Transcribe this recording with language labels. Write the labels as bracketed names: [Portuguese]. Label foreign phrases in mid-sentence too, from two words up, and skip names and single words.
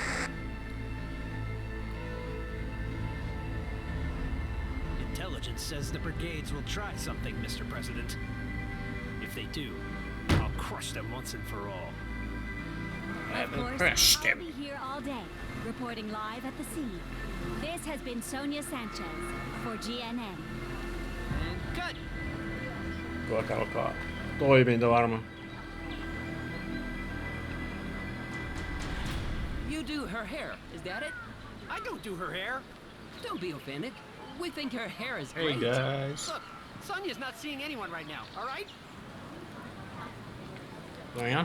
[English] Intelligence says the brigades will try something, Mr. President. If they do, I'll crush them once and for all. Of course, I'll be here all day, reporting live at the scene. This has been Sonia Sanchez for GNN. Cut! [Finnish] Tuoka alkaa toiminta varmaan. [English] You do her hair, is that it? I don't do her hair. Don't be offended. We think her hair is Hey great. guys. Look, Sonia's not seeing anyone right now, all right? [Finnish] Noin.